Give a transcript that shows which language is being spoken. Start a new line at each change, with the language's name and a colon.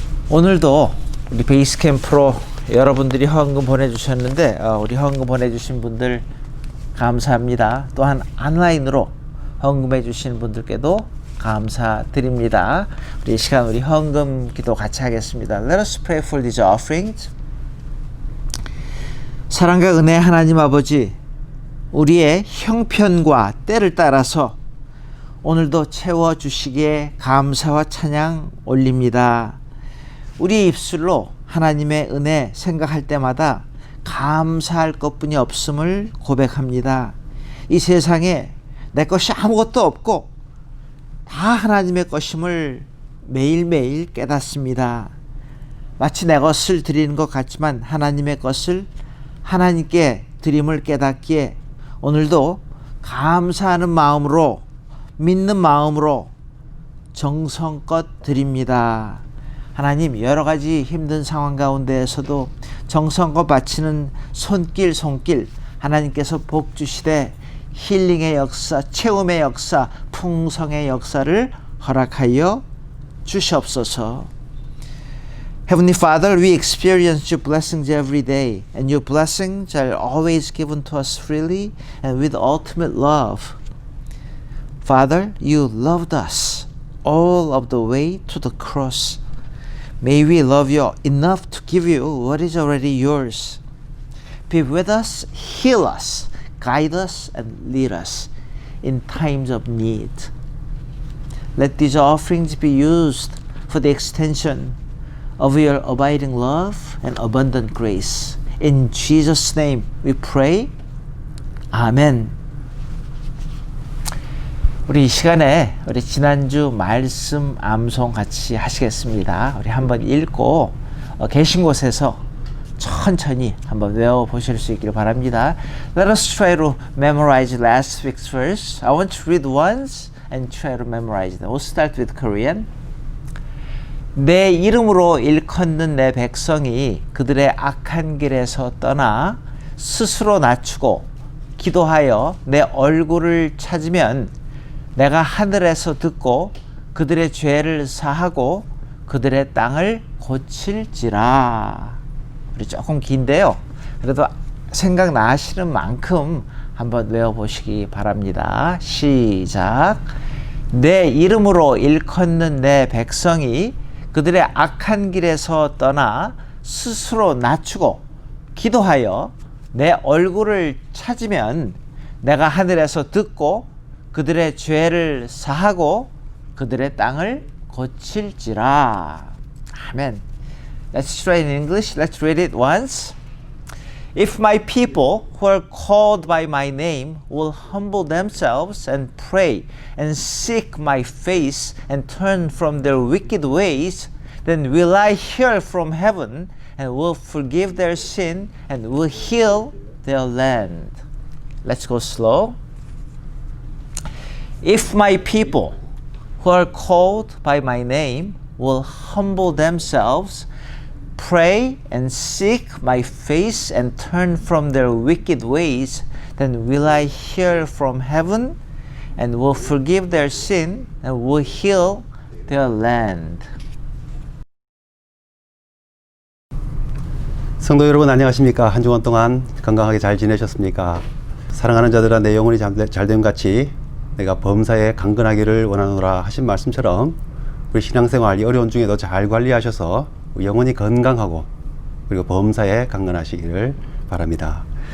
Korean: 오늘도 우리 베이스캠프로 여러분들이 헌금 보내주셨는데 우리 헌금 보내주신 분들 감사합니다. 또한 온라인으로 헌금해 주신 분들께도 감사드립니다. 우리 이 시간 우리 헌금 기도 같이 하겠습니다.
English: Let us pray for these offerings.
Korean: 사랑과 은혜 하나님 아버지, 우리의 형편과 때를 따라서 오늘도 채워주시기에 감사와 찬양 올립니다. 우리 입술로 하나님의 은혜 생각할 때마다 감사할 것뿐이 없음을 고백합니다. 이 세상에 내 것이 아무것도 없고 다 하나님의 것임을 매일매일 깨닫습니다. 마치 내 것을 드리는 것 같지만 하나님의 것을 하나님께 드림을 깨닫기에 오늘도 감사하는 마음으로, 믿는 마음으로 정성껏 드립니다. 하나님, 여러 가지 힘든 상황 가운데에서도 정성껏 바치는 손길 하나님께서 복 주시되 힐링의 역사, 채움의 역사, 풍성의 역사를 허락하여 주시옵소서.
English: Heavenly Father, we experience your blessings every day, and your blessings are always given to us freely and with ultimate love. Father, you loved us all of the way to the cross. May we love you enough to give you what is already yours. Be with us, heal us, guide us, and lead us in times of need. Let these offerings be used for the extension of your abiding love and abundant grace. In Jesus' name we pray. 아멘.
Korean: 우리 이 시간에 우리 지난주 말씀 암송 같이 하시겠습니다. 우리 한번 읽고 계신 곳에서 천천히 한번 외워보실 수 있기를 바랍니다.
English: Let us try to memorize last week's verse. I want to read once and try to memorize them. We'll start with Korean.
Korean: 내 이름으로 일컫는 내 백성이 그들의 악한 길에서 떠나 스스로 낮추고 기도하여 내 얼굴을 찾으면 내가 하늘에서 듣고 그들의 죄를 사하고 그들의 땅을 고칠지라. 우리 조금 긴데요. 그래도 생각나시는 만큼 한번 외워보시기 바랍니다. 시작. 내 이름으로 일컫는 내 백성이 그들의 악한 길에서 떠나 스스로 낮추고 기도하여 내 얼굴을 찾으면 내가 하늘에서 듣고 그들의 죄를 사하고 그들의 땅을 고칠지라.
English: 아멘. Let's try in English. Let's read it once. If my people who are called by my name will humble themselves and pray and seek my face and turn from their wicked ways, then will I hear from heaven and will forgive their sin and will heal their land. Let's go slow. If my people who are called by my name will humble themselves, pray and seek my face and turn from their wicked ways, then will I hear from heaven and will forgive their sin and will heal their land.
Korean: 성도 여러분 안녕하십니까? 한 주간 동안 건강하게 잘 지내셨습니까? 사랑하는 자들아 내 영혼이 잘됨 같이 내가 범사에 강건하기를 원하노라 하신 말씀처럼 우리 신앙생활 이 어려운 중에도 잘 관리하셔서 영혼이 건강하고 그리고 범사에 강건하시기를 바랍니다.